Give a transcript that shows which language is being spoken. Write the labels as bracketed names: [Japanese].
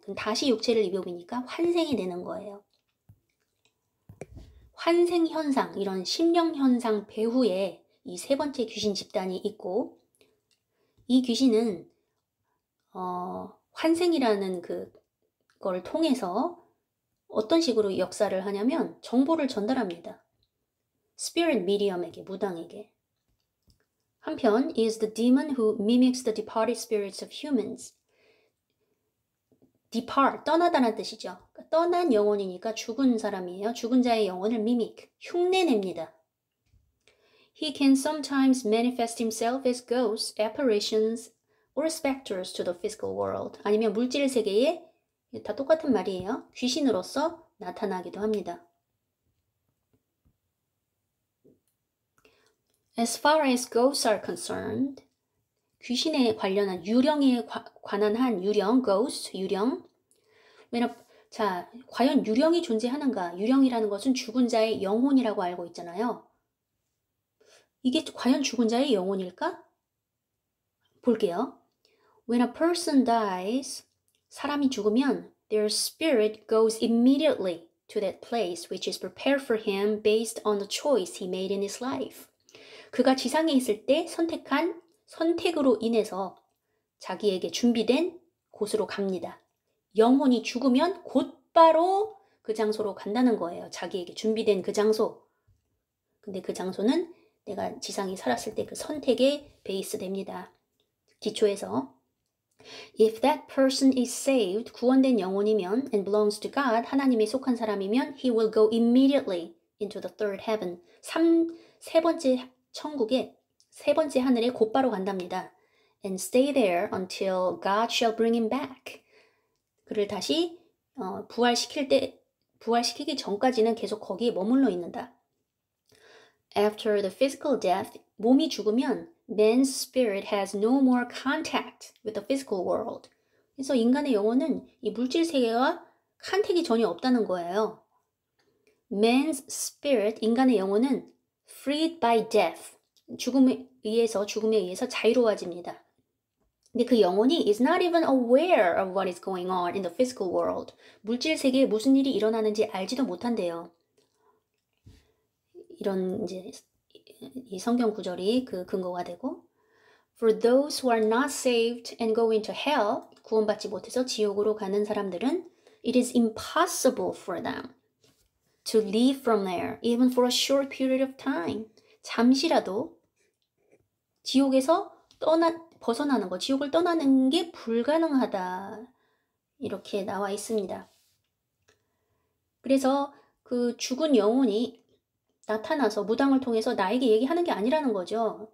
[Korean] 그럼 다시 육체를 입으니까 환생이 되는 거예요. 환생현상, 이런 심령현상 배후에 이 세 번째 귀신 집단이 있고 이 귀신은 환생이라는 그걸 통해서 어떤 식으로 역사를 하냐면 정보를 전달합니다. Spirit medium에게, 무당에게. 한편 [English] is the demon who mimics the departed spirits of humans. [Korean] depart, 떠나다는 뜻이죠. 그러니까 떠난 영혼이니까 죽은 사람이에요. 죽은 자의 영혼을 mimic, 흉내냅니다. [English] He can sometimes manifest himself as ghosts, apparitions, or specters to the physical world. [Korean] 아니면 물질 세계에 다 똑같은 말이에요. 귀신으로서 나타나기도 합니다. [English] As far as ghosts are concerned, [Korean] 귀신에 관련한 유령에 관한 한 유령, ghost, 유령. 자, 과연 유령이 존재하는가? 유령이라는 것은 죽은 자의 영혼이라고 알고 있잖아요. 이게 과연 죽은 자의 영혼일까? 볼게요. [English] When a person dies, [Korean] 사람이 죽으면 [English] their spirit goes immediately to that place which is prepared for him based on the choice he made in his life. [Korean] 그가 지상에 있을 때 선택한 선택으로 인해서 자기에게 준비된 곳으로 갑니다. 영혼이 죽으면 곧바로 그 장소로 간다는 거예요. 자기에게 준비된 그 장소. 근데 그 장소는 내가 지상에 살았을 때 그 선택에 베이스 됩니다. 기초에서 [English] If that person is saved, [Korean] 구원된 영혼이면 [English] and belongs to God, [Korean] 하나님에 속한 사람이면 [English] he will go immediately into the third heaven. [Korean] 세 번째 천국에 세 번째 하늘에 곧바로 간답니다. [English] And stay there until God shall bring him back. [Korean] 그를 다시 부활시키기 전까지는 계속 거기에 머물러 있는다. [English] After the physical death, [Korean] 몸이 죽으면 [English] man's spirit has no more contact with the physical world. [Korean] 그래서 인간의 영혼은 이 물질 세계와 컨택이 전혀 없다는 거예요. [English] Man's spirit, [Korean] 인간의 영혼은 [English] freed by death, [Korean] 죽음에 의해서 자유로워집니다. 근데 그 영혼이 [English] is not even aware of what is going on in the physical world. [Korean] 물질 세계에 무슨 일이 일어나는지 알지도 못한대요. 이런 이제 이 성경 구절이 그 근거가 되고 [English] For those who are not saved and go into hell, [Korean] 구원받지 못해서 지옥으로 가는 사람들은 [English] it is impossible for them to leave from there even for a short period of time. [Korean] 잠시라도 지옥에서 벗어나는 거, 지옥을 떠나는 게 불가능하다. 이렇게 나와 있습니다. 그래서 그 죽은 영혼이 나타나서 무당을 통해서 나에게 얘기하는 게 아니라는 거죠.